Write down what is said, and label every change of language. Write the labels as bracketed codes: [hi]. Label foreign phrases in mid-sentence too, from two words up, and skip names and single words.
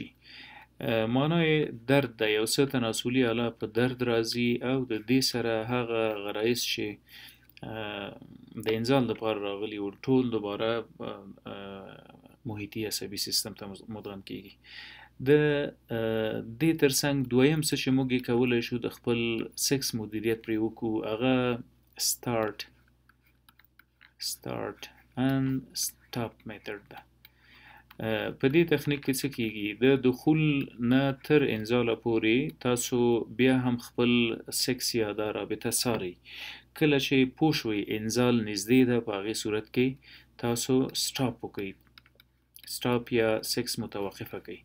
[ps] معنای درد ده، یو څه تناسلي حالت په درد راځي او د دې سره هغه غرایز چې د انزال لپاره راغلي و ټول دوباره محیطي عصبي سیستم ته مدغم کیږي. د دې ترڅنګ دویم څه چې موږ یې کولی شو د خپل سکس مدیریت پرې وکړو، هغه [en] start and stop method [ps] ده. په دې تخنیک کې څه کیږي؟ د دخول نه تر انزاله پورې تاسو بیا هم خپل سکس یا دا رابطه څارئ. کله چې پوه شوئ انزال نږدې ده، په هغې صورت کې تاسو سټاپ وکئ، سټاپ یا سکس متوقفه کئ.